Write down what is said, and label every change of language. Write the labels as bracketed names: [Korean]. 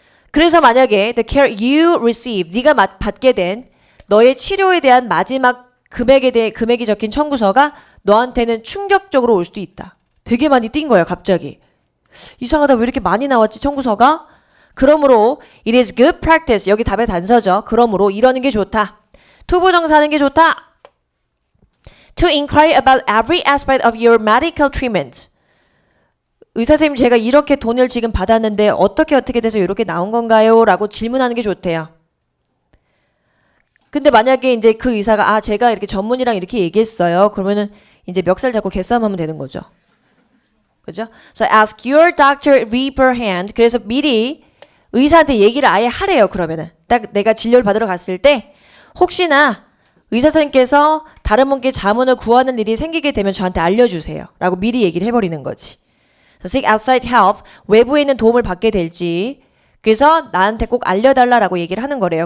[Korean] 그래서 만약에 [English] the care you receive, [Korean] 네가 받게 된 너의 치료에 대한 마지막 금액이 적힌 청구서가 너한테는 충격적으로 올 수도 있다. 되게 많이 뛴 거야, 갑자기. 이상하다, 왜 이렇게 많이 나왔지, 청구서가? 그러므로 [English] it is good practice, [Korean] 여기 답의 단서죠. 그러므로 이러는 게 좋다. 투부정사하는 게 좋다. [English] To inquire about every aspect of your medical treatment. [Korean] 의사선생님, 제가 이렇게 돈을 지금 받았는데 어떻게 돼서 이렇게 나온 건가요? 라고 질문하는 게 좋대요. 근데 만약에 이제 그 의사가 제가 이렇게 전문의랑 이렇게 얘기했어요. 그러면은 이제 멱살 잡고 개싸움하면 되는 거죠. 그죠? [English] So ask your doctor beforehand. [Korean] 그래서 미리 의사한테 얘기를 아예 하래요. 그러면은 딱 내가 진료를 받으러 갔을 때 혹시나 의사 선생님께서 다른 분께 자문을 구하는 일이 생기게 되면 저한테 알려주세요. 라고 미리 얘기를 해버리는 거지. [English] So seek outside help. [Korean] 외부에 있는 도움을 받게 될지. 그래서 나한테 꼭 알려달라라고 얘기를 하는 거래요.